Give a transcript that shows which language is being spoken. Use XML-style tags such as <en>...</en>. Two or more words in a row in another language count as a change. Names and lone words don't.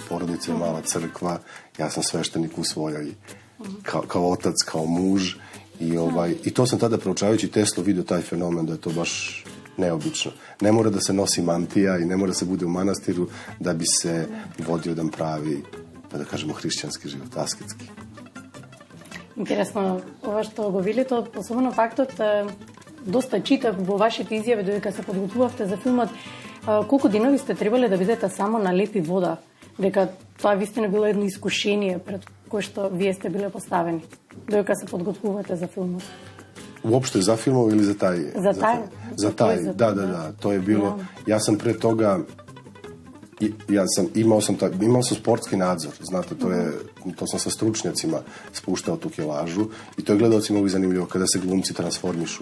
<sr>Porodica je mala crkva, ja sam sveštenik u svojoj, kao otac, kao muž. I to sam tada proučavajući Teslu vidio taj fenomen da je to baš neobično. Ne mora da se nosi mantija i ne mora da se bude u manastiru da bi se vodio jedan pravi, pa da kažemo, hrišćanski život, asketski.</sr> <mk>Интересно, ова што го велите, особено фактот, доста читав во вашите изјави додека се подготвувавте за филмот, колку денови сте требале да бидете само на леп и вода, дека тоа вистина било едно искушение пред кое што вие сте биле поставени, додека се подготвувате за филмот.</mk> <sr>Uopšte za filmov ili za taj? Za taj, da. To je bilo, ja sam pre toga imao sam sportski nadzor, znate, to sam sa stručnjacima spuštao tu kilažu i to je gledalcima uvijek zanimljivo kada se glumci transformišu.</sr>